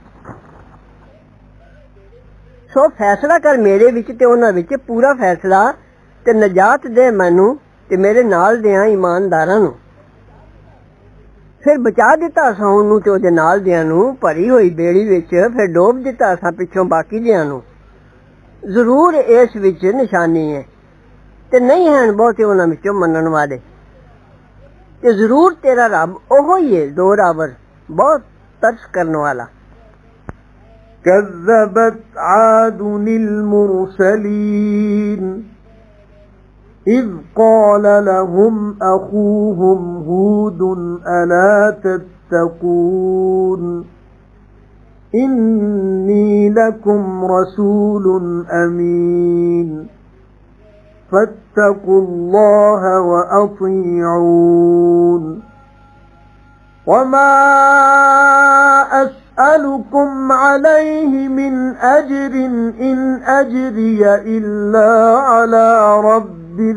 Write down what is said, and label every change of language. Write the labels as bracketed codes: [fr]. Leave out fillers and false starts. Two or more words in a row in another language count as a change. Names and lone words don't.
[pa] ਸੋ ਫੈਸਲਾ ਕਰ ਮੇਰੇ ਵਿੱਚ ਤੇ ਉਹਨਾਂ ਵਿੱਚ ਪੂਰਾ ਫੈਸਲਾ ਤੇ ਨਜਾਤ ਦੇ ਮੈਨੂੰ ਤੇ ਮੇਰੇ ਨਾਲ ਦਿਆਂ ਇਮਾਨਦਾਰਾਂ ਨੂੰ ਫਿਰ ਬਚਾ ਦਿੱਤਾ ਅਸਾਂ ਉਹਨੂੰ ਤੇ ਉਹਦੇ ਨਾਲ ਦਿਆਂ ਨੂੰ ਭਰੀ ਹੋਈ ਬੇੜੀ ਵਿੱਚ ਫਿਰ ਡੋਬ ਦਿੱਤਾ ਅਸਾਂ ਪਿੱਛੋਂ ਬਾਕੀ ਦਿਆਂ ਨੂੰ ਜ਼ਰੂਰ ਇਸ ਵਿੱਚ ਨਿਸ਼ਾਨੀ ਹੈ ਤੇ ਨਹੀਂ ਹਨ ਬਹੁਤੇ ਉਹਨਾਂ ਵਿੱਚੋਂ ਮੰਨਣ ਵਾਲੇ ਤੇ ਜ਼ਰੂਰ ਤੇਰਾ ਰੱਬ ਉਹੋ ਹੀ ਹੈ ਦੋਰਾਵਰ ਬਹੁਤ ਤਰਸ ਕਰਨ ਵਾਲਾ [ar] كذبت عاد المرسلين إذ قال لهم أخوهم هود ألا تتقون إني لكم رسول أمين فاتقوا الله وأطيعون وما أسألكم عليه من أجر إن أجري إلا على رب